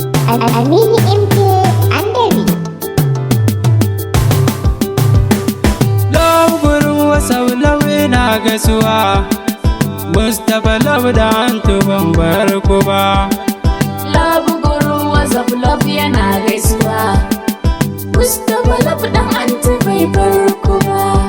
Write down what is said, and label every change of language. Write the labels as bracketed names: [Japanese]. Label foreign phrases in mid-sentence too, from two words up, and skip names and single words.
[Hausa] Al-, Aminu M K Andabi. [English] Love guru [Hausa] wasau love na gaisuwa. Mustapha love da antu ban bar ku ba. [English] Love guru [Hausa] wasau love yana gaisuwa. Mustapha love dan antu bai bar ku ba.